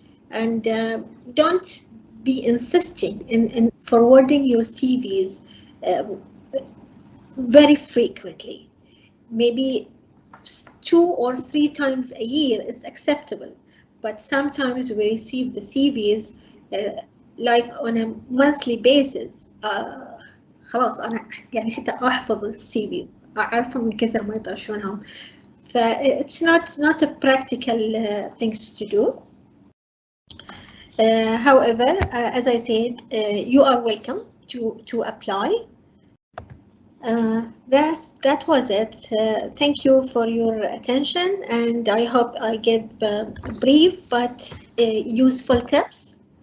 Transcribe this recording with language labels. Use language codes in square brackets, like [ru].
[en] And don't be insisting in forwarding your CVs very frequently. Maybe 2 or 3 times a year is acceptable, but sometimes we receive the CVs like on a monthly basis. [ar] خلاص أنا يعني حتى أحفظ الCVs أعرفهم من كثر ما يطرشونهم. [en] It's not a practical things to do. However, as I said, you are welcome to apply. That was it. Thank you for your attention, and I hope I gave brief but useful tips.